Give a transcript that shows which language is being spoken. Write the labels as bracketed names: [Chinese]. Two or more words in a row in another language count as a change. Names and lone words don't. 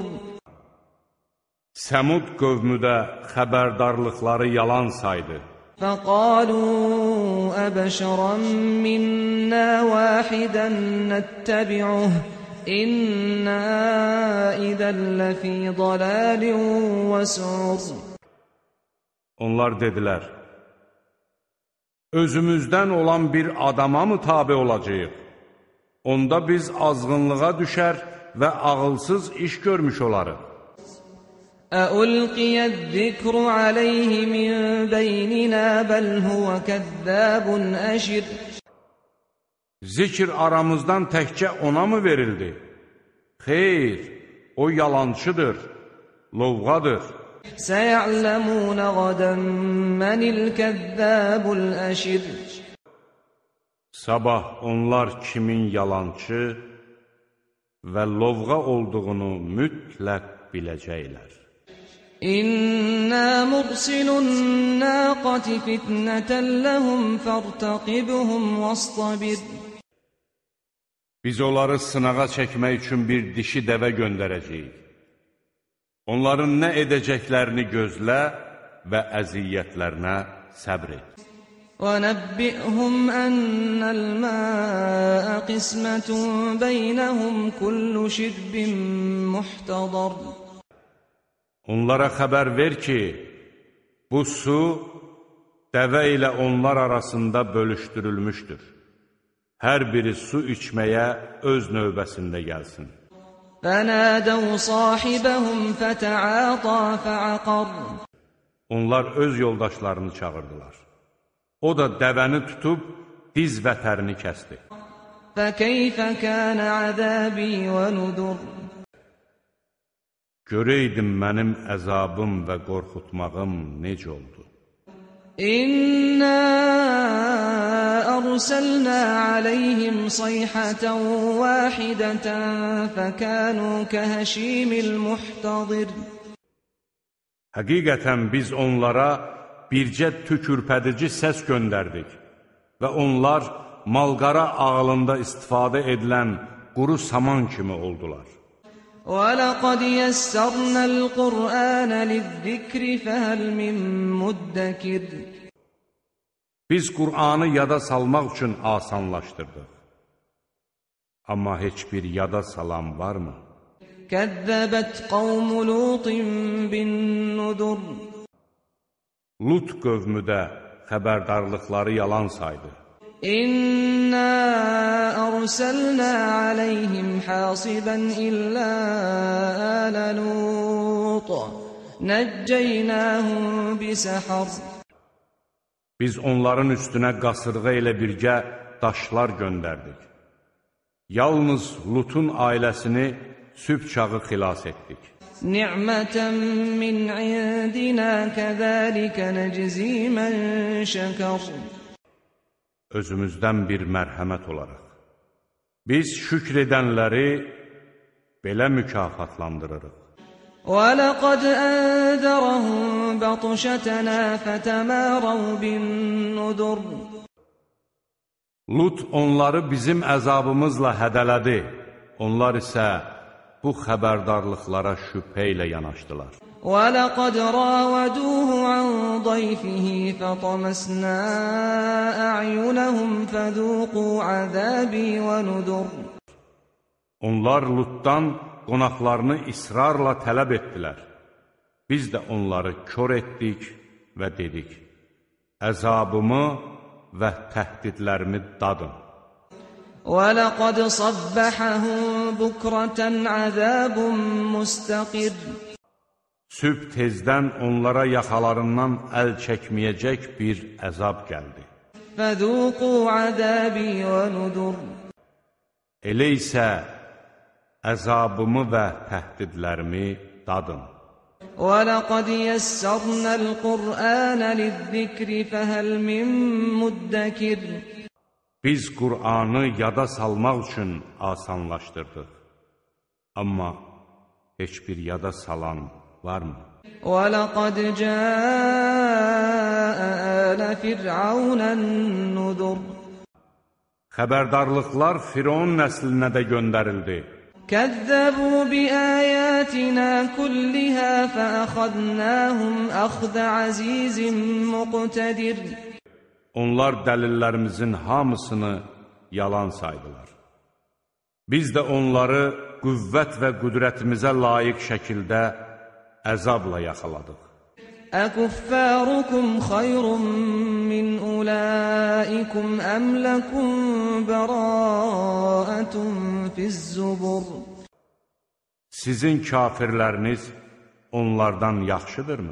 [Azerbaijani] Səmud qövmü də xəbərdarlıqları yalan saydı. [Arabic] فَقَالُوا أَبَشَرًا مِنَّا وَاحِدًا نَتَّبِعُهُ إِنَّا إِذًا لَفِي ضَلَالٍ وَسُعُرٍ. [Azerbaijani] Onlar dedilər, özümüzdən olan bir adama mı tabe olacağıq? Onda biz azğınlığa düşər və ağılsız iş görmüş olarıq. [Arabic] أَأُلْقِيَ الذِّكْرُ عَلَيْهِ مِنْ بَيْنِنَا بَلْ هُوَ كَذَّابٌ أَشِرٌ. [Azerbaijani] Zikr aramızdan təkcə ona mı verildi? Xeyr, o yalancıdır, lovğadır. [Arabic] سَيَعْلَمُونَ غَدًا مَنِ الْكَذَّابُ الْأَشِرُ. [Azerbaijani] Sabah onlar kimin yalancı və lovğa olduğunu mütləq biləcəklər. [Arabic] إنا مرسلو الناقة فتنة لهم فارتقبهم واصطبر. [Azerbaijani] Biz onları sınağa çəkmək üçün bir dişi dəvə göndərəcəyik. Onların nə edəcəklərini gözlə və əziyyətlərinə səbr et. [Arabic] وَنَبِّئْهُمْ أَنَّ الْمَاءَ قِسْمَةٌ بَيْنَهُمْ كُلُّ شِرْبٍ مُحْتَضَرٍ. [Azerbaijani] Onlara xəbər ver ki, bu su dəvə ilə onlar arasında bölüşdürülmüşdür. Hər biri su içməyə öz növbəsində gəlsin. [Arabic] فَنَادَوْا صَاحِبَهُمْ فَتَعَاطَى فَعَقَرَ. [Azerbaijani] Onlar öz yoldaşlarını çağırdılar. O da dəvəni tutub diz vətərini kəsdi. [Arabic] فَكَيْفَ كَانَ عَذَابِي وَنُذُرِ. [Azerbaijani] Görəydim mənim əzabım və qorxutmağım necə oldu. [Arabic] إنا أرسلنا عليهم صيحة واحدة فكانوا كهشيم المحتظر. [Azerbaijani] Həqiqətən biz onlara bircə tükürpədici səs göndərdik və onlar malqara ağlında istifadə edilən quru saman kimi oldular. [Arabic] وَلَقَدْ يَسَّرْنَا الْقُرْآنَ لِلذِّكْرِ فَهَلْ مِن مُدَّكِرٍ. [Azerbaijani] Biz Qur'anı yada salmaq üçün asanlaşdırdıq. Amma heç bir yada salan varmı? [Arabic] كَذَّبَتْ قَوْمُ لُوطٍ بِالنُّذُرِ. [Azerbaijani] Lut qövmü də xəbərdarlıqları yalan saydı. [Arabic] إنا أرسلنا عليهم حاصبا إلا آل لوط نجيناهم بسحر. [Azerbaijani] Biz onların üstünə qasırğa ilə birgə daşlar göndərdik. Yalnız Lutun ailəsini sübh çağı xilas etdik. [Arabic] نعمة من عندنا كذلك نجزي من شكر. [Azerbaijani] Özümüzdən bir mərhəmət olaraq. Biz şükr edənləri belə mükafatlandırırıq. [Arabic] وَلَقَدْ أَنذَرَهُمْ بَطْشَتَنَا فَتَمَارَوْا بِالنُّذُرِ. [Azerbaijani] Lut onları bizim əzabımızla hədələdi. Onlar isə bu xəbərdarlıqlara şübhə ilə yanaşdılar. [Arabic] وَلَقَدْ رَاوَدُوهُ عَنْ ضَيْفِهِ فَطَمَسْنَا أَعْيُنَهُمْ فَذُوقُوا عَذَابِي وَنُذُرْ [Azerbaijani] Onlar Lutdan qonaqlarını israrla tələb etdilər. Biz də onları kör etdik və dedik, əzabımı və təhdidlərimi dadın. [Arabic] وَلَقَدْ صَبَّحَهُمْ بُكْرَةً عَذَابٌ مُسْتَقِرٌ [Azerbaijani] Sübh tezdən onlara yaxalarından əl çəkməyəcək bir əzab gəldi. [Arabic] فَذُوقُوا عَذَابِي وَنُذُرْ [Azerbaijani] Elə isə əzabımı və təhdidlərimi dadın. [Arabic] وَلَقَدْ يَسَّرْنَا الْقُرْآنَ لِلذِّكْرِ فَهَلْ مِن مُدَّكِرٍ [Azerbaijani] Biz Qur'anı yada salmaq üçün asanlaşdırdıq. Amma heç bir yada salan varmı? [Arabic] وَلَقَدْ جَاءَ آلَ فِرْعَوْنَ النُّذُرُ [Azerbaijani] Xəbərdarlıqlar Firon nəslinə də göndərildi. [Arabic] كَذَّبُوا بِآيَاتِنَا كُلِّهَا فَأَخَذْنَاهُمْ أَخْذَ عَزِيزٍ مُقْتَدِرٍ [Azerbaijani] Onlar dəlillərimizin hamısını yalan saydılar. Biz də onları qüvvət və qüdrətimizə layiq şəkildə əzabla yaxaladıq. [Arabic] أَكُفَّارُكُمْ خَيْرٌ مِّنْ أُولَٰئِكُمْ أَمْ لَكُمْ بَرَاءَةٌ فِي الزُّبُرِ [Azerbaijani] Sizin kafirləriniz onlardan yaxşıdırmı?